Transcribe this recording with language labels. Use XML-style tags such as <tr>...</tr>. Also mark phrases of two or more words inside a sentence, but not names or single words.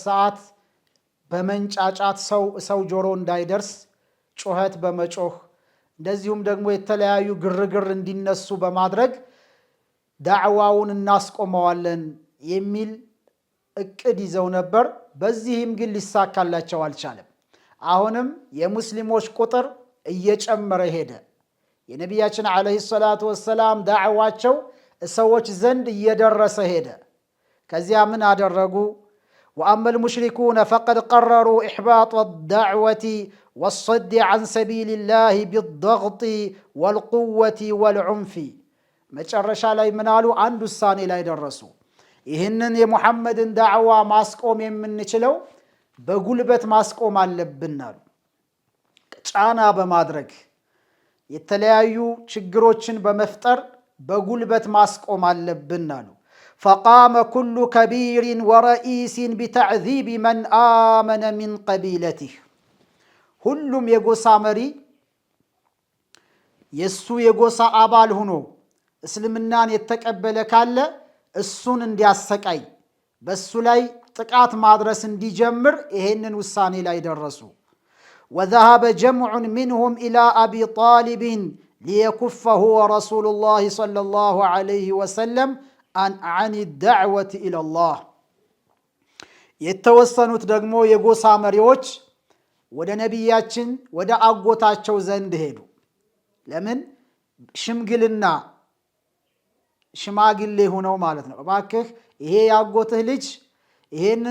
<am>ሰዓት በመንጫጫት ሰው ጆሮ እንዳይደርስ ጩኸት በመጮህ እንደዚሁም ደግሞ የተለያዩ ግርግር እንዲነሱ በማድረግ ዳዕዋውን እናስቆመዋለን የሚል እቅድ ይዘው ነበር። በዚህም ግን ሊሳካላቸው አልቻለም። አሁንም የሙስሊሞች ቁጥር እየጨመረ ሄደ። የነቢያችን</am> <ar>عليه الصلاة والسلام</ar> <am>ዳዕዋቸው ሰዎች ዘንድ እየደረሰ ሄደ። ከዚያ ምን አደረጉ?</am> <ar>وأما المشركون فقد قرروا إحباط الدعوة والصد عن سبيل الله بالضغط والقوة والعنف.</ar> <am>መጨረሻ ላይ ምን አሉ? አንድ ውሳኔ ላይ ደረሱ። ይህንን የሙሐመድን ዳዕዋ ማስቆም የምንችለው በጉልበት ማስቆም አለብን አሉ። ጫና በማድረግ የተለያዩ ችግሮችን በመፍጠር በጉልበት ማስቆም አለብን አሉ።</am> <ar>فقام كل كبير ورئيس بتعذيب من آمن من قبيلته.</ar> <am>ሁሉም የጎሳ መሪ የሱ የጎሳ አባል ሆኖ እስልምናን የተቀበለ ካለ እሱን እንዲያሰቃይ፣ በሱ ላይ ጥቃት ማድረስ እንዲጀምር ይሄንን ውሳኔ ላይ ደረሱ።</am> <ar>وذهب جمع منهم إلى أبي طالب ليكفه رسول الله صلى الله عليه وسلم عن الدعوة إلى الله.</ar> <am>የተወሰኑት ደግሞ የጎሳ መሪዎች ወደ ነቢያችን ወደ አጎታቸው ዘንድ ሄዱ። ለምን? ሽምግልና ሽማግሌ ሆነው ማለት ነው። እባክህ ይሄ ያጎትህ ልጅ ይሄንን</am>